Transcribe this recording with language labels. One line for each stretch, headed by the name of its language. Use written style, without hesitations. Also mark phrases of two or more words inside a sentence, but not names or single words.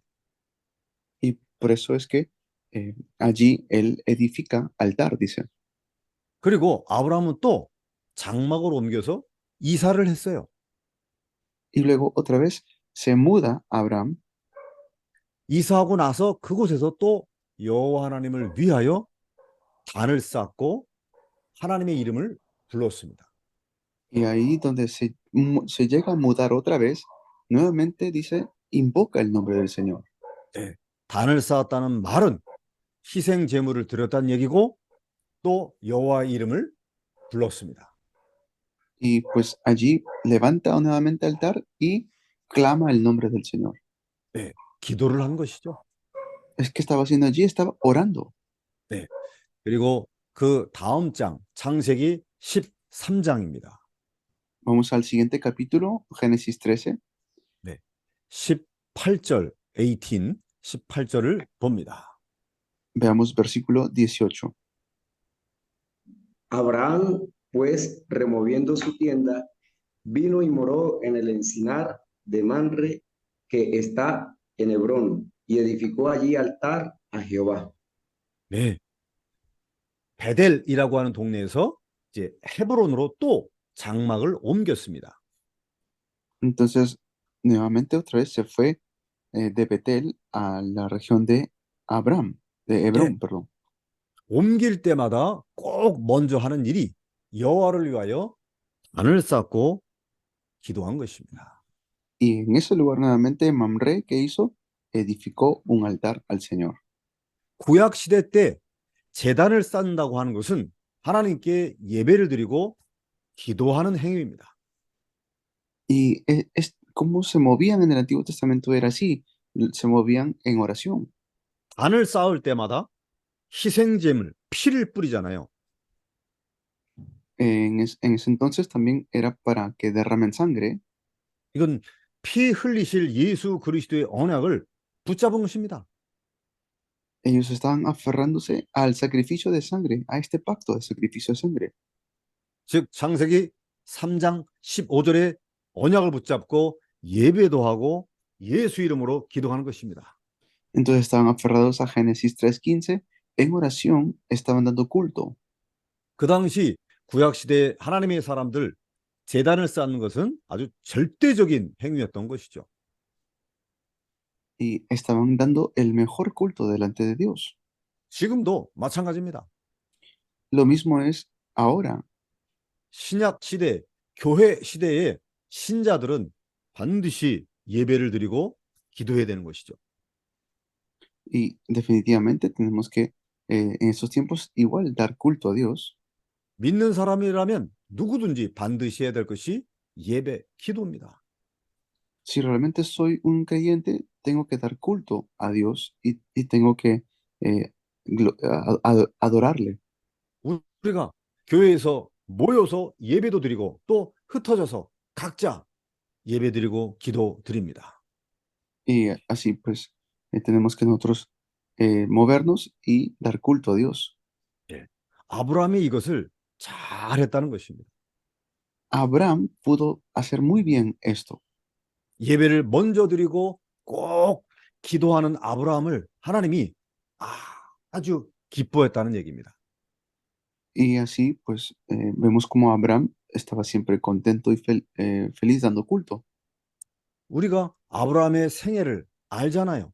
Spanish: Y por eso es que allí él edifica altar, dice.
Korean: 그리고 아브라함은 또 장막을 옮겨서 이사를 했어요.
Spanish: Y luego otra vez se muda Abraham
Korean: 이사하고 나서 그곳에서 또 여호와 하나님을 위하여 단을 쌓고 하나님의 이름을 불렀습니다.
Spanish: y ahí donde se llega a mudar otra vez, nuevamente dice, invoca el nombre del Señor.
Korean: 네, 단을 쌓았다는 말은 희생 제물을 드렸다는 얘기고 또 여호와 이름을 불렀습니다.
Spanish: Y pues allí levanta nuevamente altar y clama el nombre del Señor.
Korean: 네, 기도를 한 것이죠.
Spanish: Es que estaba haciendo allí, estaba orando.
Korean: 네, 그리고 그 다음 장 창세기 13장입니다.
Spanish: Vamos al siguiente capítulo, Génesis 13,
Korean: 네, 18절 18절을 봅니다.
Spanish: veamos versículo 18. Abraham, pues, removiendo su tienda, vino y moró en el encinar de Manre, que está en Hebrón, y edificó allí altar a Jehová.
Korean: 네, 베델이라고 하는 동네에서 이제 헤브론으로 또 장막을 옮겼습니다.
Spanish: Entonces, nuevamente otra vez se fue de Betel a la región de Abraham, de Hebrón,
Korean: 네,
Spanish: perdón.
Korean: 옮길 때마다 꼭 먼저 하는 일이 여호와를 위하여 단을 쌓고 기도한 것입니다.
Spanish: Y en ese lugar nuevamente Mamre, ¿qué hizo? Edificó un altar al Señor.
Korean: 구약 시대 때 제단을 쌓는다고 하는 것은 하나님께 예배를 드리고 기도하는 행위입니다.
Spanish: Y cómo se movían en el Antiguo Testamento era así, se movían en oración.
Korean: 단을 쌓을 때마다 희생제물, 피를 뿌리잖아요.
Spanish: En ese entonces también era para que derramen sangre.
Korean: 이건 피 흘리실 예수 그리스도의 언약을 붙잡은 것입니다.
Spanish: Ellos estaban aferrándose al sacrificio de sangre, a este pacto de sacrificio de sangre.
Korean: 즉 창세기 3장 15절에 언약을 붙잡고 예배도 하고 예수 이름으로 기도하는 것입니다.
Spanish: Entonces estaban aferrados a Génesis 3:15, en oración estaban dando culto.
Korean: 그 당시 구약 시대 하나님의 사람들 제단을 쌓는 것은 아주 절대적인 행위였던 것이죠.
Spanish: Y estaban dando el mejor culto delante de Dios.
Korean: 지금도 마찬가지입니다.
Spanish: Lo mismo es ahora.
Korean: 신약 시대, 교회 시대의 신자들은 반드시 예배를 드리고 기도해야 되는 것이죠.
Spanish: Y definitivamente tenemos que en estos tiempos igual dar culto a Dios.
Korean: 믿는 사람이라면 누구든지 반드시 해야 될 것이 예배, 기도입니다.
Spanish: Si realmente soy un creyente, tengo que dar culto a Dios y tengo que adorarle.
Korean: 우리가 교회에서 모여서 예배도 드리고 또 흩어져서 각자 예배 드리고 기도 드립니다.
Spanish: Y así pues tenemos que nosotros movernos y dar culto a Dios.
Korean: 예. 아브라함이 이것을 잘했다는 것입니다.
Spanish: Abraham pudo hacer muy bien esto.
Korean: 예배를 먼저 드리고 꼭 기도하는 아브라함을 하나님이 아주 기뻐했다는 얘기입니다.
Spanish: Y así pues vemos como Abraham estaba siempre contento y feliz dando culto.
Korean: 우리가 아브라함의 생애를 알잖아요.